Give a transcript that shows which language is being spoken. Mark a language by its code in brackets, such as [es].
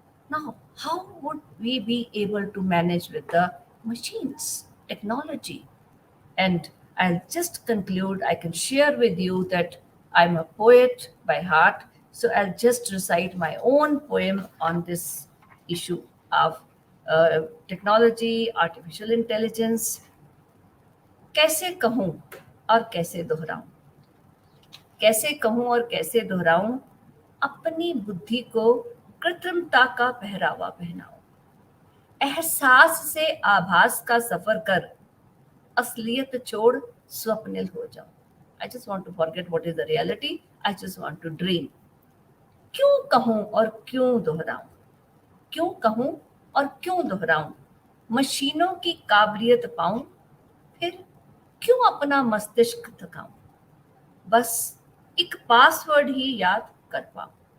[en] Now, how would we be able to manage with the machines, technology? And I'll just conclude. I can share with you that I'm a poet by heart. So I'll just recite my own poem on this issue of technology, artificial intelligence. [hi] कैसे कहूँ और कैसे दोहराऊं? कैसे कहूँ और कैसे दोहराऊं? अपनी बुद्धि को कृत्रिमता का पहरावा पहनाओ, एहसास से आभास का सफर कर असलियत छोड़ स्वप्निल हो जाओ। [en] I just want to forget what is the reality. I just want to dream. [hi] क्यों कहूं और क्यों दोहराऊं, क्यों कहूं और क्यों दोहराऊं, मशीनों की काबिलियत पाऊं, फिर क्यों अपना मस्तिष्क थकाऊं, बस एक पासवर्ड ही याद कर पाऊं।